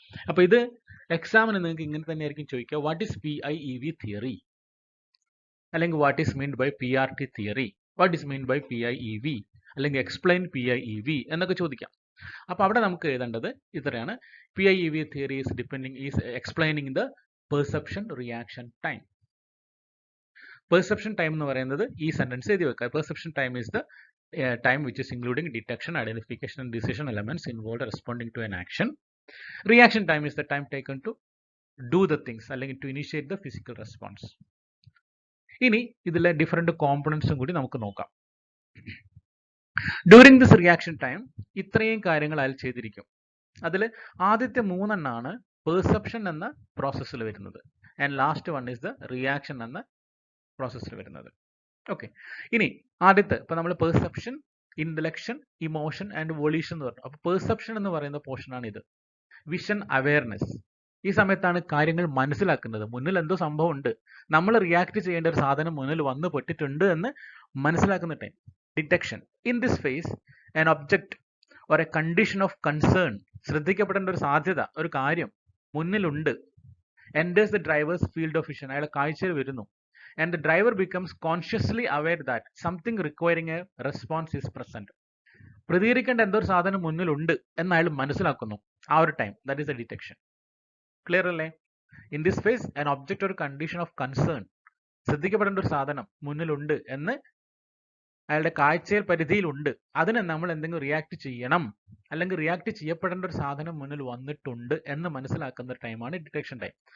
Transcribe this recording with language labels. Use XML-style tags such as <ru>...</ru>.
<ml>അപ്പോൾ ഇത് എക്സാമിന് നിങ്ങൾക്ക് ഇങ്ങനെ തന്നെയായിരിക്കും ചോദിക്കുക,</ml> <en>what is PIEV theory,</en> <ml>അല്ലെങ്കിൽ</ml> <en>what is mean by PRT theory,</en> <ml>what is mean by PIEV, അല്ലെങ്കിൽ എക്സ്പ്ലെയിൻ PIEV എന്നൊക്കെ ചോദിക്കാം. അപ്പോൾ അവിടെ നമുക്ക് എഴുതേണ്ടത് ഇത്രയാണ്.</ml> <en>PIEV theory is explaining the perception reaction time.</en> <ml>Perception time എന്ന് പറയുന്നത് ഈ സെന്റൻസ് എഴുതി വെക്കുക.</ml> <en>Perception time is the time which is including detection, identification and decision elements involved responding to an action. Reaction time is the time taken to do the things</en> <ml>അല്ലെങ്കിൽ</ml> <en>to initiate the physical response.</en> <ml>ഇനി ഇതിലെ different കോമ്പണൻസും കൂടി നമുക്ക് നോക്കാം.</ml> <en>during this reaction time</en> <ml>ഇത്രയും കാര്യങ്ങൾ അതിൽ ചെയ്തിരിക്കും. അതിൽ ആദ്യത്തെ 3 എണ്ണമാണ് പെർസെപ്ഷൻ എന്ന പ്രോസസ്സിൽ വരുന്നത്,</ml> <en>and last one is the reaction</en> <ml>എന്ന പ്രോസസ്സിൽ വരുന്നത്. ഓക്കെ, ഇനി ആദ്യത്തെ ഇപ്പൊ നമ്മൾ പെർസെപ്ഷൻ, ഇന്റലക്ഷൻ, ഇമോഷൻ ആൻഡ് വോളിഷൻ എന്ന് പറഞ്ഞു. അപ്പൊ പെർസെപ്ഷൻ എന്ന് പറയുന്ന പോർഷൻ ആണ് ഇത്. Vision, awareness. ഈ സമയത്താണ് കാര്യങ്ങൾ മനസ്സിലാക്കുന്നത്. മുന്നിൽ എന്തോ സംഭവം ഉണ്ട്, നമ്മൾ റിയാക്ട് ചെയ്യേണ്ട ഒരു സാധനം മുന്നിൽ വന്ന് പെട്ടിട്ടുണ്ട് എന്ന് മനസ്സിലാക്കുന്ന time. Detection.</ml> <en>in this phase an object or a condition of concern,</en> <ml>ശ്രദ്ധിക്കപ്പെടേണ്ട ഒരു സാധ്യത, ഒരു കാര്യം മുന്നിലുണ്ട്.</ml> <en>enters the driver's field of vision,</en> <ml>അയാളെ കാഴ്ചയിൽ വരുന്നു.</ml> <en>And the driver becomes consciously aware that something requiring a response is present.</en> <ml>പ്രതികരിക്കേണ്ട എന്തോ ഒരു സാധനം മുന്നിലുണ്ട് എന്ന് അയാൾ മനസ്സിലാക്കുന്നു. ആ ഒരു time,</ml> <en>That is a detection.</en> <ml>Clear അല്ലേ?</ml> <en>in this phase an object</en> <ml>ഒരു കണ്ടീഷൻ ഓഫ് കൺസേൺ, ശ്രദ്ധിക്കപ്പെടേണ്ട ഒരു സാധനം മുന്നിലുണ്ട് എന്ന് അയാളുടെ കാഴ്ചയിൽ പരിധിയിലുണ്ട്, അതിനെ നമ്മൾ എന്തെങ്കിലും റിയാക്ട് ചെയ്യണം, അല്ലെങ്കിൽ റിയാക്ട് ചെയ്യപ്പെടേണ്ട ഒരു സാധനം മുന്നിൽ വന്നിട്ടുണ്ട് എന്ന് മനസ്സിലാക്കുന്ന ടൈമാണ് ഡിറ്റക്ഷൻ ടൈം.</ml>